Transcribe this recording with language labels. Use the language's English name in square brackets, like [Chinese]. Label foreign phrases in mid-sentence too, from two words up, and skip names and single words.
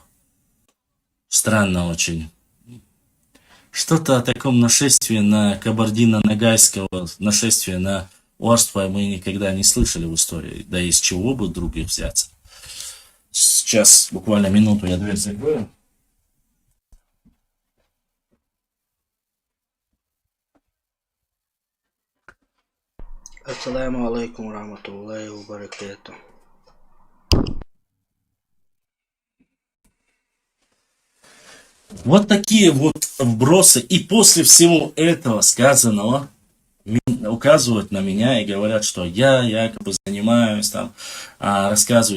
[Russian] Странно очень. Что-то о таком нашествии на Кабардино-Ногайского, нашествие на Орстхой мы никогда не слышали в истории. Да из чего бы других взяться. Сейчас, буквально минуту, я дверь закрою. [Arabic] السلام عليكم ورحمة الله وبركاته. [Russian] Вот такие вот вбросы. И после всего этого сказанного указывают на меня и говорят, что я якобы занимаюсь там, рассказываю.